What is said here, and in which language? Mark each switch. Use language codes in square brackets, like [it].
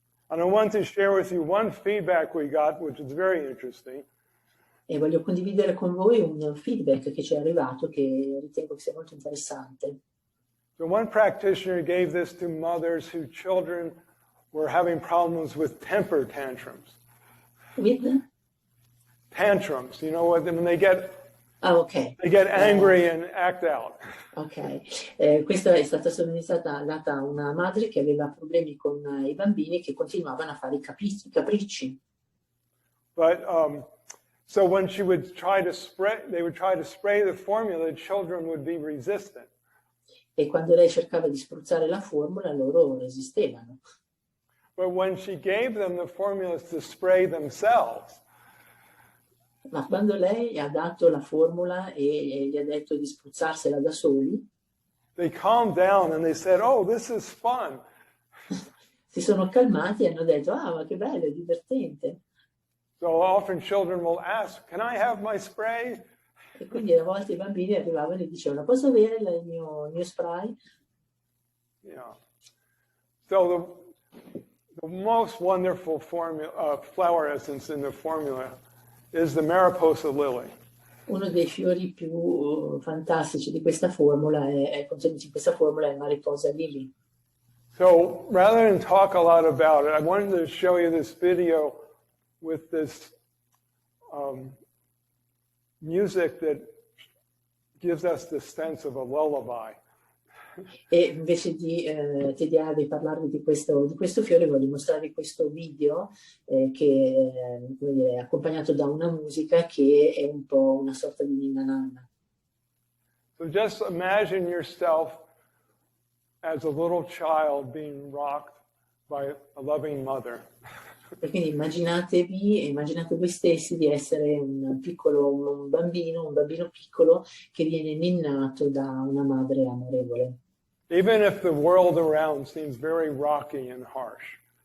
[en] And I want to share with you one feedback we got, which is very interesting. [it] E voglio condividere con voi un feedback che ci è arrivato che ritengo che sia molto interessante. [en] So one practitioner gave this to mothers whose children were having problems with temper tantrums. With? Tantrums, you know what, when they get Okay. They get angry and act out. [it] Ok, questa è stata data a una madre che aveva problemi con i bambini che continuavano a fare i capricci. [en] But so when she would try to they would try to spray the formula, the children would be resistant. [it] E quando lei cercava di spruzzare la formula, loro resistevano. [en] But when she gave them the formulas to spray themselves, [it] ma quando lei ha dato la formula e gli ha detto di spruzzarsela da soli, [en] they calmed down and they said, "Oh, this is fun." [it] Si sono calmati e hanno detto, ah, ma che bello, è divertente. [en] So often children will ask, "Can I have my spray?" [it] E quindi a volte i bambini arrivavano e dicevano, posso avere il mio spray? [en] Yeah. So the most wonderful flower essence in the formula is the Mariposa lily. [it] Uno dei fiori più fantastici di questa formula è contenuti in questa formula è il Mariposa lily. [en] So rather than talk a lot about it, I wanted to show you this video with this music that gives us the sense of a lullaby. [it] E invece di parlarvi di questo fiore, voglio mostrarvi questo video che è accompagnato da una musica che è un po' una sorta di ninna nanna. [en] So just imagine yourself as a little child being rocked by a loving mother. [it] E quindi immaginate voi stessi di essere un bambino piccolo che viene ninnato da una madre amorevole. [en] Even if the world around seems very rocky and harsh.